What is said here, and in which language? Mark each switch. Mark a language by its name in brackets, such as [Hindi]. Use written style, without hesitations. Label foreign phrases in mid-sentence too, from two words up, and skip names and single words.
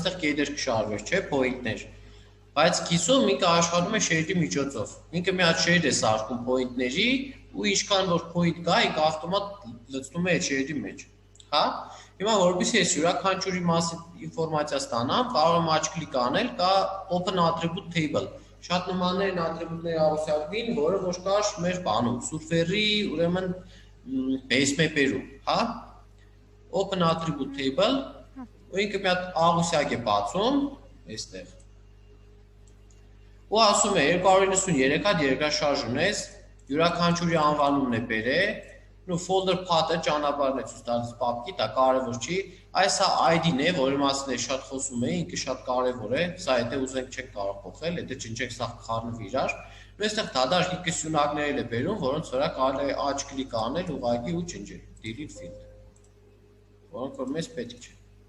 [Armenian] այստեղ կեդեր կշարվեր, չէ, point-ներ։ Բայց կիսում ինքը աշխատում է շերտի միջոցով։ Ինքը մի հատ շերտ է սարքում point-ների, ու ինչքան որ point կա, ինքը ավտոմատ լցնում է այդ շեյդի մեջ, հա։ Հիմա որովհետեւ ես յուրաքանչյուրի մասի ինֆորմացիա ստանամ, կարող եմ աչք կլիկ անել, կա [English] open attribute table։ [Armenian] Շատ նմաններ են attribute-ների աղյուսակին, որը ոչ կար մեր բանում, surfer-ի, ուրեմն [English] base map-երում, [Armenian] հա։ [English] Open attribute table, [Armenian] ու ինքը մի հատ աղյուսակ է բացում, այստեղ։ Ու ասում է 293 հատ երկրաշարժ ունես, յուրաքանչյուրի անվանումն է բերել, ու [English] folder path-ը [Armenian] ճանապարհն է ցույց տալիս պապկի, դա կարևոր չի, այս է ID-ն է, որի մասին է շատ խոսում է, ինքը շատ կարևոր է, սա եթե ուզենք չեք կարող փոխել, եթե չնչեք սա խառնվի իրար, ու այստեղ դադար սյունակներ էլ է բերում, որոնց վրա կարելի է աչք կլիկ անել ուղղակի ու չնջել, [English] delete field, [Armenian] որոնք որ մեզ պետք չէ,